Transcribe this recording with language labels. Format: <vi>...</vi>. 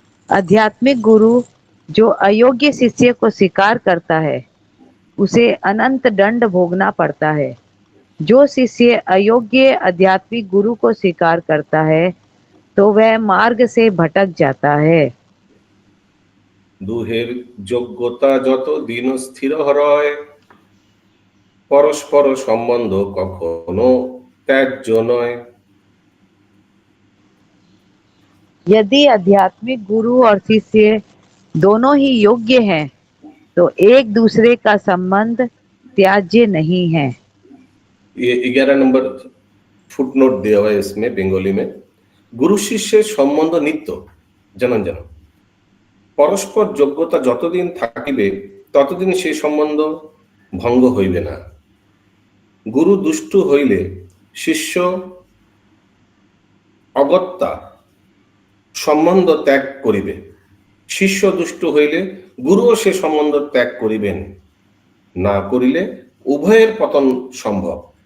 <hi>आध्यात्मिक गुरु जो अयोग्य शिष्य को स्वीकार करता है उसे अनंत दंड भोगना पड़ता है। जो शिष्य अयोग्य आध्यात्मिक गुरु को स्वीकार करता है तो वह मार्ग से भटक जाता है।</hi> <bn>दुहेर योग्यता যত দিন স্থির হয়, परस्पर সম্বন্ধ কখনো ত্যায্য নয়।</bn> <hi>यदि आध्यात्मिक गुरु और शिष्य दोनों ही योग्य हैं तो एक दूसरे का संबंध त्याज्य नहीं है। ये 11 नंबर फुटनोट दिया हुआ है इसमें बेंगली में।</hi> <bn>गुरु शिष्य সম্বন্ধ নিত্য জানান জানান, পরস্পর যোগ্যতা যতদিন থাকিবে ততদিন সেই সম্বন্ধ ভঙ্গ হইবে না। গুরু দুষ্টু হইলে শিষ্য অগত্যা সম্বন্ধ ত্যাগ করিবে, শিষ্য দুষ্ট হইলে গুরুও সে সম্বন্ধ ত্যাগ করিবেন, না করিলে উভয়ের পতন সম্ভব।</bn>